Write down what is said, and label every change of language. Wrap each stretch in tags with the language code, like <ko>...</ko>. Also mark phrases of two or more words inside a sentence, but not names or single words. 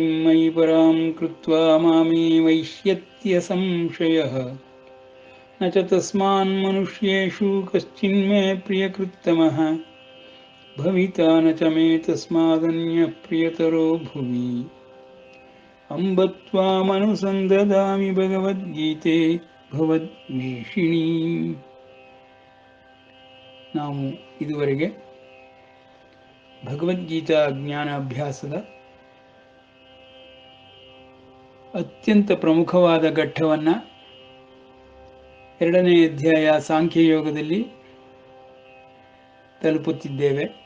<sa>मयि परां कृत्वा मामे वैष्यत्य संशयः न च तस्मान्मनुष्येषु कश्चिन्मे प्रियकृत्तमः भविता न च मे तस्मादन्यः प्रियतरो भुवि अम्ब त्वामनुसन्ददामि भगवद्गीते ಭಗವದ್ವೇಷಿಣಿ.</sa> <kn>ನಾವು ಇದುವರೆಗೆ ಭಗವದ್ಗೀತಾ ಜ್ಞಾನ ಅಭ್ಯಾಸದ ಅತ್ಯಂತ ಪ್ರಮುಖವಾದ ಘಟ್ಟವನ್ನು 2ನೇ ಅಧ್ಯಾಯ ಸಾಂಖ್ಯಯೋಗದಲ್ಲಿ ತಲುಪುತ್ತಿದ್ದೇವೆ.</kn>